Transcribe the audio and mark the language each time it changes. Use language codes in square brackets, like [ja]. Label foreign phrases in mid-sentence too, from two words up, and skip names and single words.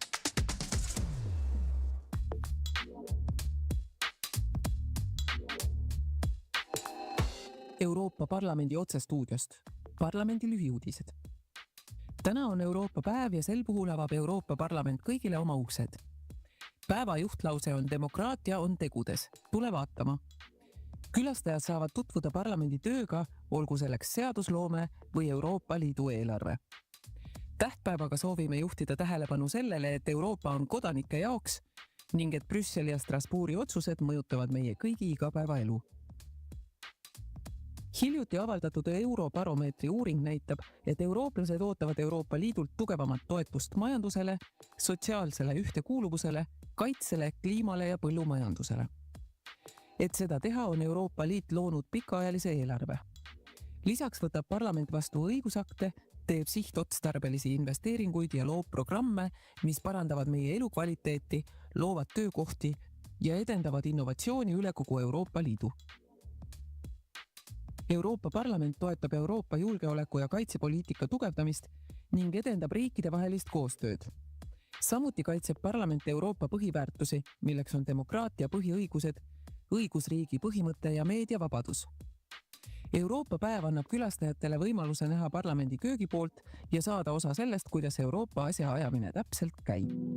[et] Euroopa Parlamendi otsestuudiost. Parlamendi lühiuudised. Täna on Euroopa päev ja sel puhul avab Euroopa Parlament kõigile oma uksed. Päeva juhtlause on demokraatia on tegudes. Tule vaatama. Külastajad saavad tutvuda parlamendi tööga, olgu selleks seadusloome või Euroopa Liidu eelarve. Tähtpäevaga soovime juhtida tähelepanu sellele, et Euroopa on kodanike jaoks ning et Brüsseli ja Strasbourgi otsused mõjutavad meie kõigi igapäevaelu. Hiljuti avaldatud Eurobaromeetri uuring näitab, et eurooplased ootavad Euroopa Liidult tugevamat toetust majandusele, sotsiaalsele ühtekuuluvusele, kaitsele, kliimale ja põllumajandusele. Et seda teha, on Euroopa Liit loonud pikaajalise eelarve. Lisaks võtab parlament vastu õigusakte, teeb sihtotstarbelisi investeeringuid ja loob programme, mis parandavad meie elukvaliteeti, loovad töökohti ja edendavad innovatsiooni üle kogu Euroopa Liidu. Euroopa Parlament toetab Euroopa julgeoleku ja kaitsepoliitika tugevdamist ning edendab riikidevahelist koostööd. Samuti kaitseb parlament Euroopa põhiväärtusi, milleks on demokraatia põhiõigused, õigusriigi põhimõte ja meediavabadus. Euroopa päev annab külastajatele võimaluse näha parlamendi köögipoolt ja saada osa sellest, kuidas Euroopa asja ajamine täpselt käib.